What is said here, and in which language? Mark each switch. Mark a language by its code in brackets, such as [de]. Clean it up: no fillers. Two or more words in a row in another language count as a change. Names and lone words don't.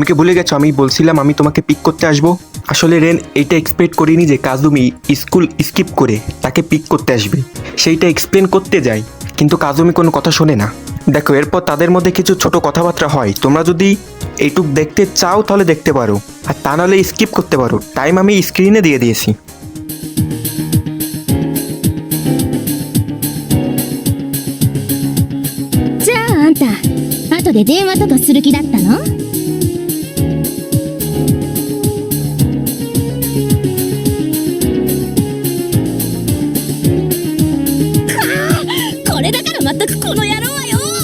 [bn] তুমি কি ভুলে গেছো আমি বলছিলাম আমি তোমাকে পিক করতে আসবো? আসলে রেন এইটা এক্সপেক্ট করিনি যে কাজুমি [en] school skip [bn] করে তাকে পিক করতে আসবে। সেইটা এক্সপ্লেন করতে যায়, কিন্তু কাজুমি কোনো কথা শোনে না। দেখো, এরপর তাদের মধ্যে কিছু ছোট কথাবার্তা হয়। তোমরা যদি এইটুক দেখতে চাও তাহলে দেখতে পারো, আর তা নাহলে স্কিপ করতে পারো। টাইম আমি স্ক্রিনে দিয়ে দিয়েছি। [ja] じゃああんた後で電話とかする気だったの？これだからまったくこの野郎はよ。